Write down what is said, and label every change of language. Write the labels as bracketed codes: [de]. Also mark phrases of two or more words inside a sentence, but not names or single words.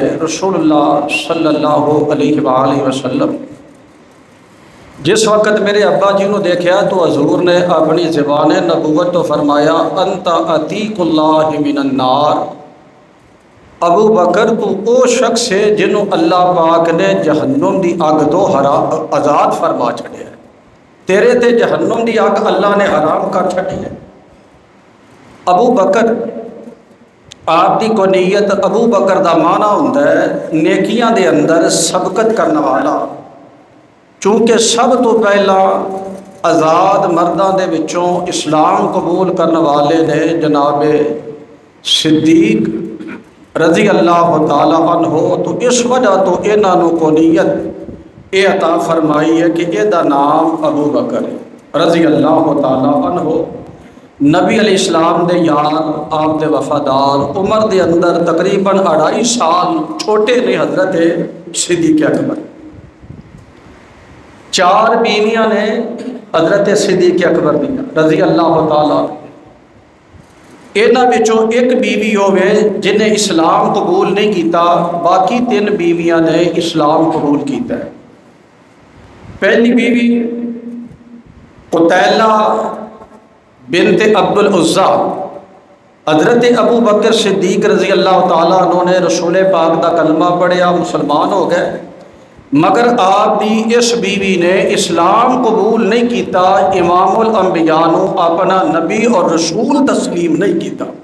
[pa] رسول اللہ [ar] صلی اللہ علیہ وآلہ وسلم [pa] جس وقت میرے ابا جی نو دیکھا تو حضور نے اپنی زبان نبوت تو فرمایا [ar] انت عتیق اللہ من النار، [pa] ابو بکر تو او شخص ہے جنہوں اللہ پاک نے جہنم دی اگ تو آزاد فرما چھڑیا ہے، تیرے تے جہنم دی اگ اللہ نے حرام کر چھڑی ہے۔ ابو بکر آپ دی کنیت ابو بکر دا معنی ہوندا ہے نیکیاں دے اندر سبقت کرنے والا، چونکہ سب تو پہلا آزاد مرداں دے وچوں اسلام قبول کرنے والے نے جناب صدیق [ar] رضی اللہ تعالی عنہ، [pa] تو اس وجہ تو انہاں نوں کنیت اے عطا فرمائی ہے کہ اے دا نام ابو بکر [ar] رضی اللہ تعالی عنہ۔ [pa] نبی علیہ السلام دے یار، آپ دے وفادار، عمر دے اندر تقریباً 2.5 سال چھوٹے نے حضرت صدیق اکبر۔ 4 بیویاں نے حضرت صدیق اکبر دیا [ar] رضی اللہ تعالیٰ۔ [pa] انہاں وچوں ایک بیوی ہوئے جنہیں اسلام قبول نہیں کیتا، باقی 3 بیویاں نے اسلام قبول کیتا ہے۔ پہلی بیوی قتیلہ بنت عبد العزیٰ، حضرت ابو بکر صدیق [ar] رضی اللہ تعالیٰ عنہ [pa] نے رسول پاک دا کلمہ پڑھیا، مسلمان ہو گئے، مگر آپ دی اس بیوی نے اسلام قبول نہیں کیتا، امام الانبیاء نو اپنا نبی اور رسول تسلیم نہیں کیتا۔